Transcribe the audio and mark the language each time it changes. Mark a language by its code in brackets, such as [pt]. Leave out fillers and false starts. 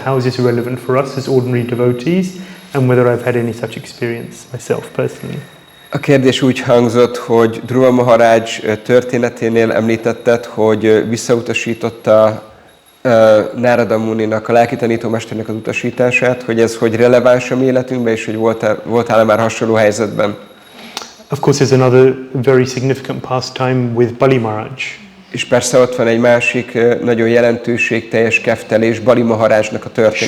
[en] How is this relevant for us as ordinary devotees, and whether I've had any such experience myself personally? [hu] A kérdés úgy hangzott, hogy Dhruva Maharaj történeténél említetted, hogy visszautasította Nárada Muninak, a lelki tanítómesternek az utasítását, hogy ez hogy releváns a mi életünkben, és hogy voltál-e már hasonló helyzetben? [en] Of course, there's another very significant pastime with Bali Maharaj. [hu] És persze ott van egy másik nagyon jelentőségteljes keftelés, Bali Maharajnak a történet.